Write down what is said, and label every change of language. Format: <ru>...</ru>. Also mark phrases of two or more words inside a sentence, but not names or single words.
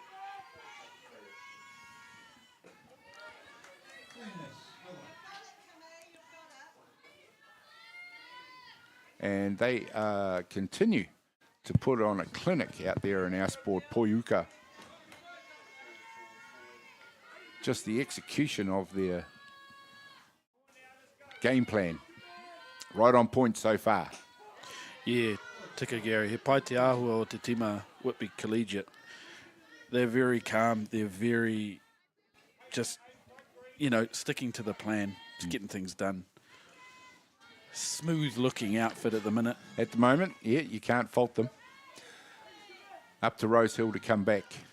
<en>And they continue to put on a clinic out there in our sport, Poiuka. Just the execution of their game plan. Right on point so far. Yeah,</en> <mi>Tika Gary. He pai te āhua o te tima Whitby Collegiate.</mi> <en>They're very calm. They're very just, sticking to the plan, just getting things done. Smooth looking outfit at the minute. At the moment, yeah, you can't fault them. Up to Rosehill to come back.</en>